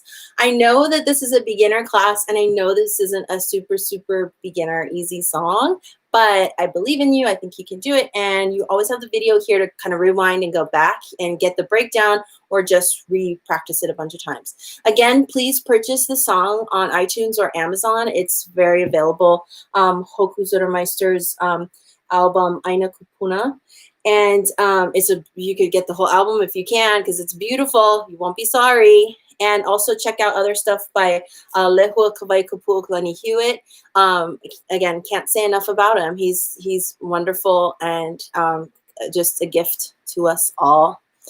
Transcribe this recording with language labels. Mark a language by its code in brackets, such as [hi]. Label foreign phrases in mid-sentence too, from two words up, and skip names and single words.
[en] I know that this is a beginner class and I know this isn't a super, super beginner easy song, but I believe in you. I think you can do it. And you always have the video here to kind of rewind and go back and get the breakdown or just re-practice it a bunch of times. Again, please purchase the song on iTunes or Amazon. It's very available. Hoku Zurmeister's album ʻaina Kupuna, and you could get the whole album if you can because it's beautiful. You won't be sorry. And also check out other stuff by Lehua Kawai Hewitt. Again, can't say enough about him. He's wonderful and just a gift to us all.